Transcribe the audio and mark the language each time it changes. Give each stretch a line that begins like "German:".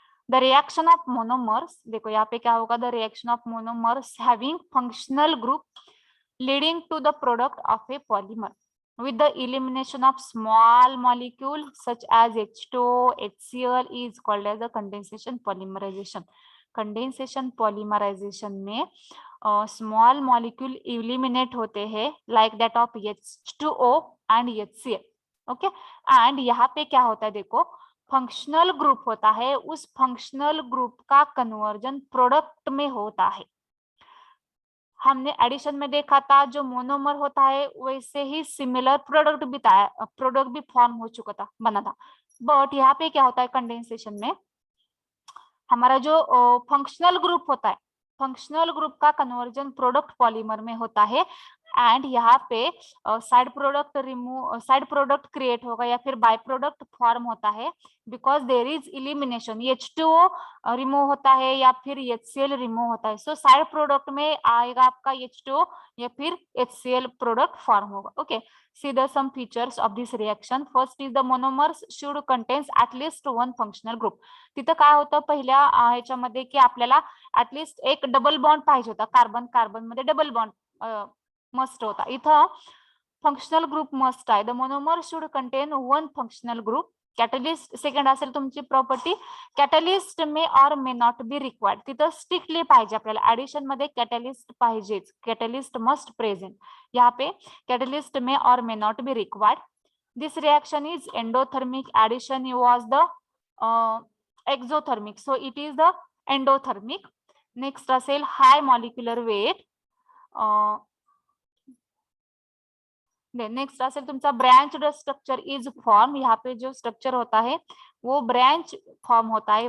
English: The reaction of monomers,
Hindi: देखो यहाँ पे क्या होगा,
English: the reaction of monomers having functional group leading to the product of a polymer with the elimination of small molecule such as H2O, HCl is called as the condensation polymerization. Condensation polymerization में small molecule eliminate
Hindi: होते हैं
English: like that of H2O and HCl.
Hindi: Okay, and यहाँ पे क्या होता है, देखो functional group होता है, उस फंक्शनल ग्रुप का कन्वर्जन प्रोडक्ट में होता है. हमने एडिशन में देखा था जो मोनोमर होता है वैसे ही सिमिलर प्रोडक्ट भी फॉर्म हो चुका था, बना था. बट यहाँ पे क्या होता है, कंडेंसेशन में हमारा जो फंक्शनल ग्रुप होता है, फंक्शनल ग्रुप का कन्वर्जन प्रोडक्ट पॉलीमर में होता है. एंड यहाँ पे साइड प्रोडक्ट क्रिएट होगा या फिर बाय प्रोडक्ट फॉर्म होता है
English: Because there is elimination.
Hindi: H2O remove होता है या फिर HCl रिमूव होता है. सो साइड प्रोडक्ट में आएगा आपका H2O या फिर HCl प्रोडक्ट फॉर्म होगा.
English: Okay, see the some features of this reaction. First is the monomers should contains at least one functional group.
Marathi: तिथं काय होतं पहिल्या ह्याच्यामध्ये की आपल्याला ऍटलिस्ट एक डबल बॉन्ड पाहिजे होता, कार्बन कार्बन मध्ये डबल बॉन्ड मस्ट होता. इथं फंक्शनल ग्रुप मस्ट आहे.
English: The monomer should contain one functional group. Catalyst
Marathi: second असेल तुमची
English: Property, catalyst may or may not be required.
Marathi: तिथं स्ट्रिक्टली पाहिजे आपल्याला, ऍडिशन मध्ये कॅटलिस्ट पाहिजेच,
English: Catalyst must present.
Hindi: यहाँ पे catalyst
English: May or may not be required. This reaction is endothermic. Addition was the exothermic, so it is the endothermic. Next
Marathi: असेल
English: High molecular weight.
Marathi: Next असेल तुमचा branched structure is form.
Hindi: यहाँ पे जो structure होता है वो ब्रांच फॉर्म होता है.